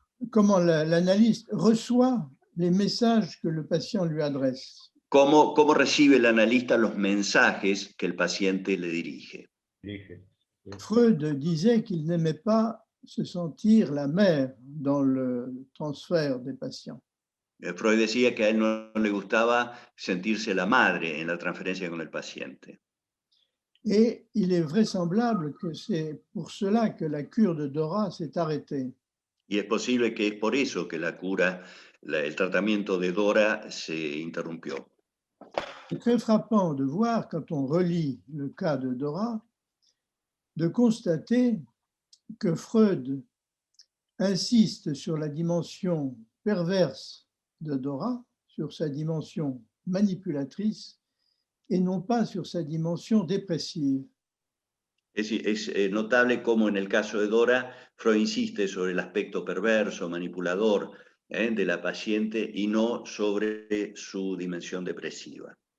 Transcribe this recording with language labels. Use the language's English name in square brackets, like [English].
[French] Comment l'analyste reçoit les messages que le patient lui adresse. [Spanish] ¿Cómo recibe el analista los mensajes que el paciente le dirige? [French] Freud disait qu'il n'aimait pas se sentir la mère dans le transfert des patients. [Spanish] Freud decía que a él no le gustaba sentirse la madre en la transferencia con el paciente. [French] Et il est vraisemblable que c'est pour cela que la cure de Dora s'est arrêtée. [Spanish] Y es posible que es por eso que la cura, el tratamiento de Dora se interrumpió. [French] C'est très frappant de voir, quand on relit le cas de Dora, de constater que Freud insiste sur la dimension perverse de Dora, sur sa dimension manipulatrice, et non pas sur sa dimension dépressive. [Spanish] Es notable cómo en el caso de Dora, Freud insiste sobre el aspecto perverso, manipulador de la paciente y no sobre su dimensión depresiva.